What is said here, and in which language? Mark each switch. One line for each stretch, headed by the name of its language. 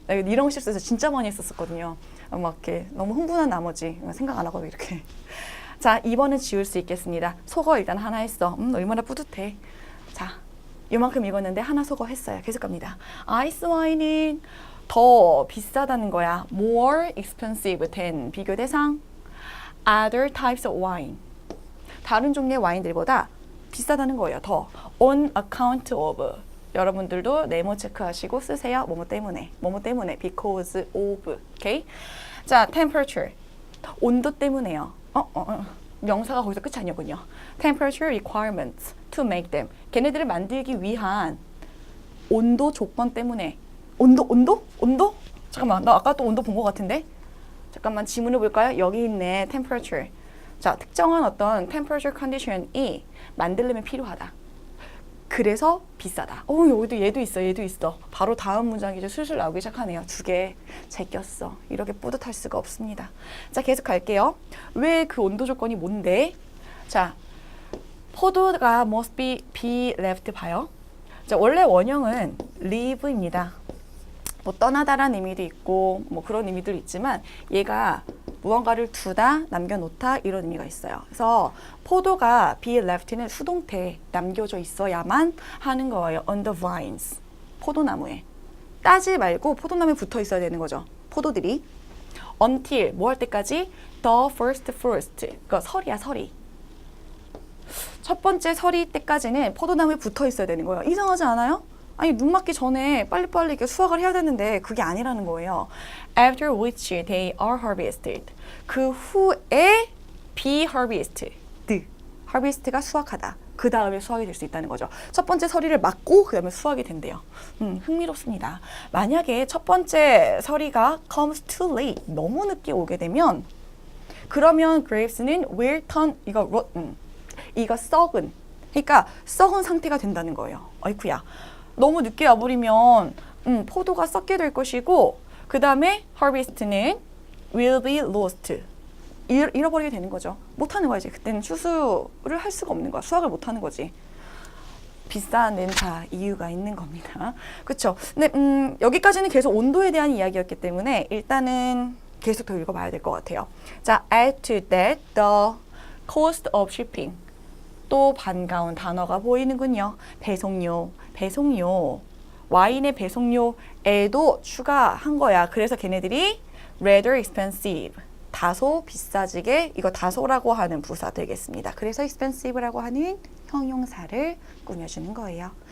Korean: 나 이런 거 실수해서 진짜 많이 했었거든요. 막 이렇게 너무 흥분한 나머지 생각 안 하고 이렇게. 자, 2번은 지울 수 있겠습니다. 속어 일단 하나 했어. 얼마나 뿌듯해. 자, 이만큼 읽었는데 하나 속어 했어요. 계속 갑니다. 아이스 와인은 더 비싸다는 거야.
English: More expensive than
Korean: 비교 대상.
English: Other types of wine.
Korean: 다른 종류의 와인들보다 비싸다는 거예요. 더.
English: On account of.
Korean: 여러분들도 네모 체크하시고 쓰세요. 뭐뭐 때문에. because of. 오케이? 자, temperature. 온도 때문에요. 명사가 거기서 끝이 아니었군요.
English: Temperature requirements to make them.
Korean: 걔네들을 만들기 위한 온도 조건 때문에. 온도? 잠깐만, 나 아까 또 온도 본 것 같은데? 잠깐만, 지문을 볼까요? 여기 있네, temperature. 자, 특정한 어떤 temperature condition이 만들려면 필요하다. 그래서 비싸다. 여기도 얘도 있어, 얘도 있어. 바로 다음 문장이 이제 술술 나오기 시작하네요. 두 개 제꼈어. 이렇게 뿌듯할 수가 없습니다. 자, 계속 갈게요. 왜 그 온도 조건이 뭔데? 자, 포도가
English: must be left
Korean: 봐요. 자, 원래 원형은 leave입니다. 뭐 떠나다라는 의미도 있고 뭐 그런 의미도 있지만 얘가 무언가를 두다, 남겨놓다 이런 의미가 있어요. 그래서 포도가 be left는 수동태 남겨져 있어야만 하는 거예요.
English: on the vines,
Korean: 포도나무에. 따지 말고 포도나무에 붙어 있어야 되는 거죠. 포도들이. until, 뭐 할 때까지?
English: the first fruit,
Korean: 그러니까 설이야, 설이. 첫 번째 서리 때까지는 포도나무에 붙어 있어야 되는 거예요. 이상하지 않아요? 아니, 눈 맞기 전에 빨리빨리 이렇게 수확을 해야 되는데 그게 아니라는 거예요.
English: After which they are harvested.
Korean: 그 후에
English: be harvested.
Korean: harvest가 수확하다. 그 다음에 수확이 될 수 있다는 거죠. 첫 번째 서리를 맞고 그 다음에 수확이 된대요. 흥미롭습니다. 만약에 첫 번째 서리가
English: comes too late,
Korean: 너무 늦게 오게 되면 그러면 grapes는
English: will turn,
Korean: 이거 썩은, 그러니까 썩은 상태가 된다는 거예요. 아이쿠야. 너무 늦게 와버리면 포도가 썩게 될 것이고 그 다음에 harvest는
English: will be lost.
Korean: 잃어버리게 되는 거죠. 못하는 거야 이제. 그때는 추수를 할 수가 없는 거야. 수확을 못하는 거지. 비싼 데는 다 이유가 있는 겁니다. 그렇죠? 근데 여기까지는 계속 온도에 대한 이야기였기 때문에 일단은 계속 더 읽어봐야 될 것 같아요. 자,
English: add to that the cost of shipping.
Korean: 또 반가운 단어가 보이는군요. 배송료, 배송료. 와인의 배송료에도 추가한 거야. 그래서 걔네들이
English: rather expensive.
Korean: 다소 비싸지게, 이거 다소라고 하는 부사 되겠습니다. 그래서 expensive라고 하는 형용사를 꾸며주는 거예요.